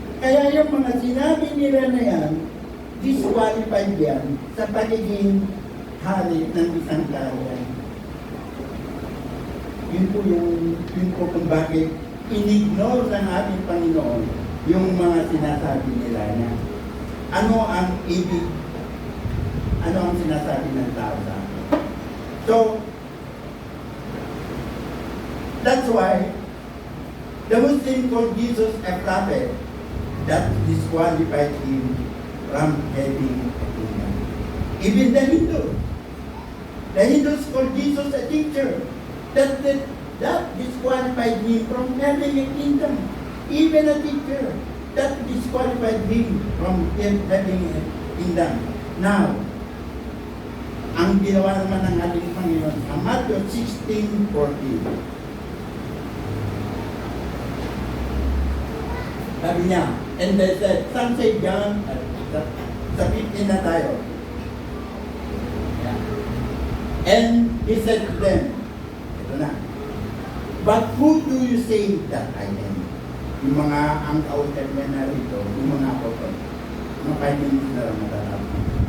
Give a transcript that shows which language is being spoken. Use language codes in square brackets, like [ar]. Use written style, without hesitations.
[tl] Kaya yung mga sinabi nila na yan, disqualified yan sa pagiging hari ng isang kaharian. Yun po kung bakit inignore ng ating Panginoon yung mga sinasabi nila na ano ang sinasabi ng tao sa atin. [en] So, that's why the Muslim called Jesus a prophet that disqualified him from having a kingdom. Even the Hindus called Jesus a teacher. That disqualified him from having a kingdom. Even a teacher, that disqualified him from having a kingdom. [tl] Now, ang ginawa naman ng ating Panginoon sa Matthew 16:14. Sabi niya, [en] and they said, some say John, [tl] sa 15 na tayo. [en] And he said to them, [tl] ito na, [en] but who do you say that I am? [tl] Yung mga ang kautan niya na rito, yung mga apostol, mga 5 minutes na lang natatapos.